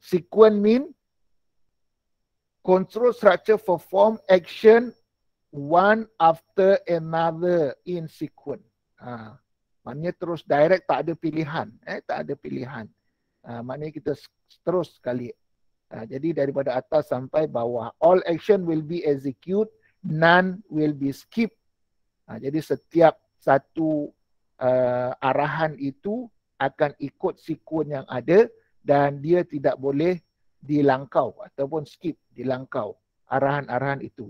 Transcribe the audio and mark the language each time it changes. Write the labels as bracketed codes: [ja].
[en] Sequence mean control structure perform action one after another in sequence. [ms] Maknanya terus direct, tak ada pilihan. Tak ada pilihan. Maknanya kita terus sekali. Jadi daripada atas sampai bawah. [en] All action will be execute, none will be skip. [ms] Jadi setiap satu arahan itu akan ikut sequence yang ada dan dia tidak boleh dilangkau ataupun skip, dilangkau arahan-arahan itu.